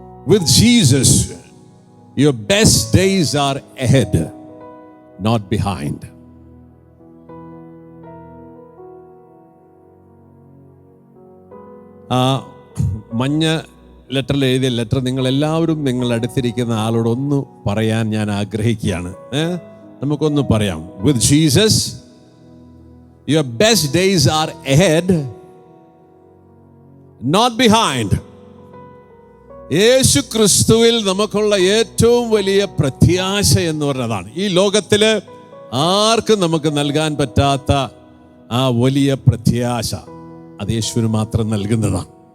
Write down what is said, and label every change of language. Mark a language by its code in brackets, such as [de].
[en] With Jesus your best days are ahead, not behind. [ml] ആ മഞ്ഞ ലെറ്ററിൽ എഴുതിയ ലെറ്റർ നിങ്ങളെല്ലാവരും നിങ്ങൾ അടുത്തിരിക്കുന്ന ആളോട് ഒന്ന് പറയാൻ ഞാൻ ആഗ്രഹിക്കുകയാണ്. നമുക്കൊന്ന് പറയാം. [en] With Jesus your best days are ahead, not behind. [ml] യേശു ക്രിസ്തുവിൽ നമുക്കുള്ള ഏറ്റവും വലിയ പ്രത്യാശ എന്ന് പറഞ്ഞതാണ്. ഈ ലോകത്തില് ആർക്കും നമുക്ക് നൽകാൻ പറ്റാത്ത ആ വലിയ പ്രത്യാശ അത് യേശുവിന് മാത്രം നൽകുന്നതാണ്.